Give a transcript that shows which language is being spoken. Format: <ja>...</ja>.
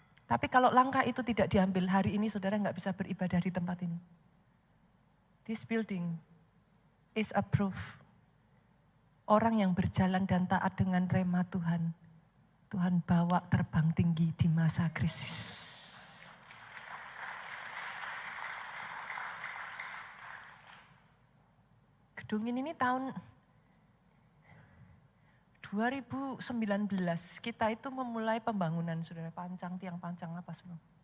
<id>Tapi kalau langkah itu tidak diambil hari ini, saudara nggak bisa beribadah di tempat ini.</id> <en>This building is a proof.</en> <id>Orang yang berjalan dan taat dengan rema Tuhan, Tuhan bawa terbang tinggi di masa krisis. Gedung ini tahun 2019 kita itu memulai pembangunan, saudara, tiang pancang apa semua.</id>